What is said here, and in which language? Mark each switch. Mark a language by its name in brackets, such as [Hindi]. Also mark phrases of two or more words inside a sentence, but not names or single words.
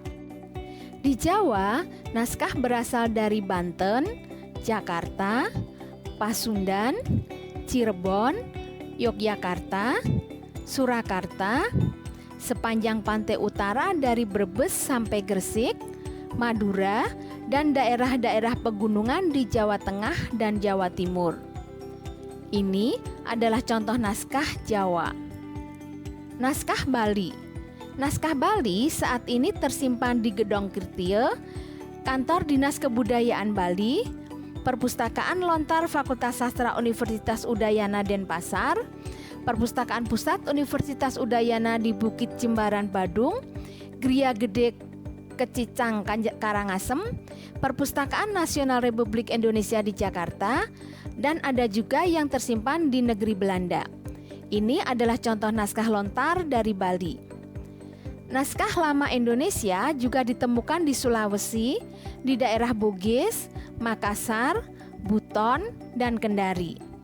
[Indonesian] Di Jawa, naskah berasal dari Banten, Jakarta, Pasundan, Cirebon, Yogyakarta, Surakarta, sepanjang pantai utara dari Brebes sampai Gresik, Madura, dan daerah-daerah pegunungan di Jawa Tengah dan Jawa Timur. Ini adalah contoh naskah Jawa. Naskah Bali. Naskah Bali saat ini tersimpan di Gedong Kirtie, Kantor Dinas Kebudayaan Bali, Perpustakaan Lontar Fakultas Sastra Universitas Udayana Denpasar, Perpustakaan Pusat Universitas Udayana di Bukit Jimbaran Badung, Gria Gede Kecicang Karangasem, Perpustakaan Nasional Republik Indonesia di Jakarta, dan ada juga yang tersimpan di negeri Belanda. Ini adalah contoh naskah lontar dari Bali. Naskah lama Indonesia juga ditemukan di Sulawesi, di daerah Bugis, Makassar, Buton, dan Kendari.